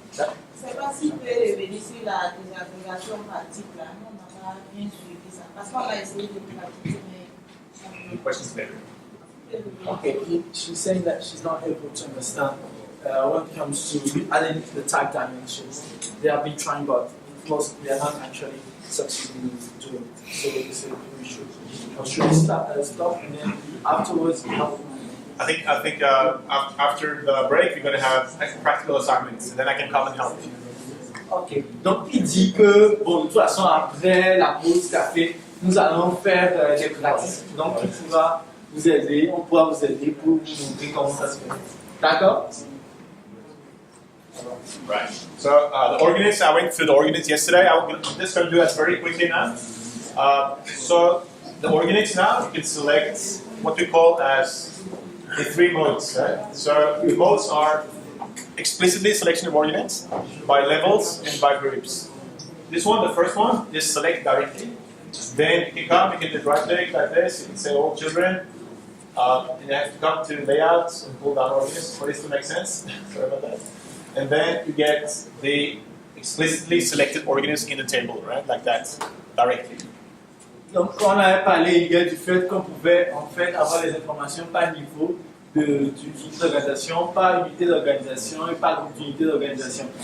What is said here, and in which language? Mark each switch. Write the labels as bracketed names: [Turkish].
[French] Je ne sais pas si vous pouvez revenir sur la désagrégation par type là. On n'a pas bien suivi ça. Parce qu'on va essayer de pratiquer, mais. [English] Questions later. Okay, she's saying that she's not able to understand when it comes to adding the type dimensions. They have been trying, but they are not actually succeeding in doing it. So they say we should stop and then afterwards we have. I think after the break we're going to have practical assignments, and then I can come and help you. [French] Ok, donc il dit que, bon, de toute façon, après la pause café, nous allons faire des pratiques. Donc il pourra vous aider, on pourra vous aider pour vous montrer comment ça se fait. D'accord? [English] Right. So the organites, I went through the organites yesterday. I'm just going to do that very quickly now. So the organites now, you can select what we call as the three modes. Right? So the modes are explicitly selection of ordinates by levels and by groups. This one, the first one, just select directly. Then you can come, you can just right click like this, you can say all children. And you have to come to layouts and pull down ordinates for this to make sense. Sorry about that. And then you get the explicitly selected ordinates in the table, right? Like that, directly. [French] Donc on avait parlé hier du fait qu'on pouvait en fait avoir les informations par niveau d'unité d'organisation, par unité d'organisation et par groupe d'unité d'organisation.